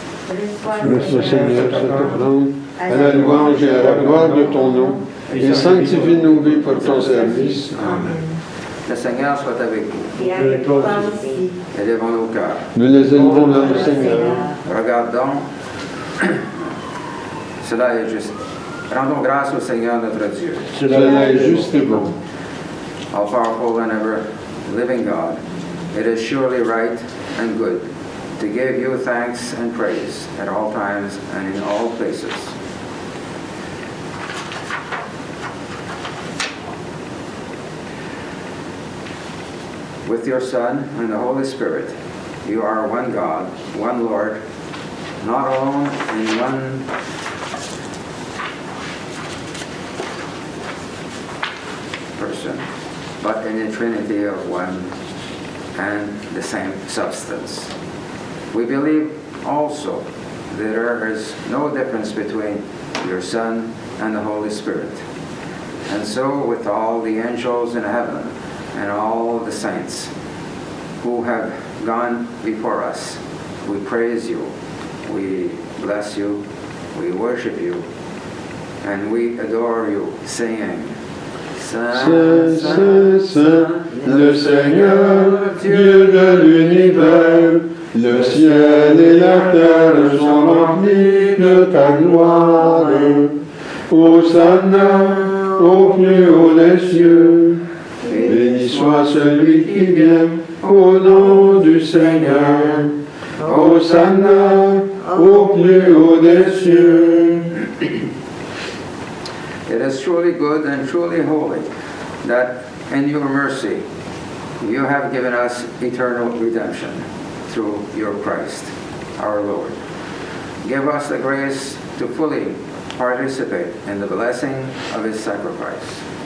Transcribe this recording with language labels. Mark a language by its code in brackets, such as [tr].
[fr] Laisse, Seigneur, cette offrande à la louange et à la gloire de ton nom, et sanctifie nos vies pour ton service. Amen. Le Seigneur soit avec vous. Et avec toi aussi. Élevons nos cœurs. Nous les élevons vers le Seigneur. Regardons. Cela est juste. Rendons grâce au Seigneur notre Dieu. Cela est juste et bon. [en] All powerful and ever living God, it is surely right and good to give you thanks and praise at all times and in all places. With your Son and the Holy Spirit, you are one God, one Lord, not alone in one person, but in a trinity of one and the same substance. We believe also that there is no difference between your Son and the Holy Spirit. And so with all the angels in heaven and all the saints who have gone before us, we praise you, we bless you, we worship you, and we adore you, saying, [fr] Saint, Saint, Saint, le Seigneur, Dieu de l'univers, le ciel et la terre sont remplis de ta gloire. Hosanna au plus haut des cieux. Béni soit celui qui vient au nom du Seigneur. Hosanna au plus haut des cieux. [en] It is truly good and truly holy that in your mercy you have given us eternal redemption through your Christ, our Lord. Give us the grace to fully participate in the blessing of his sacrifice.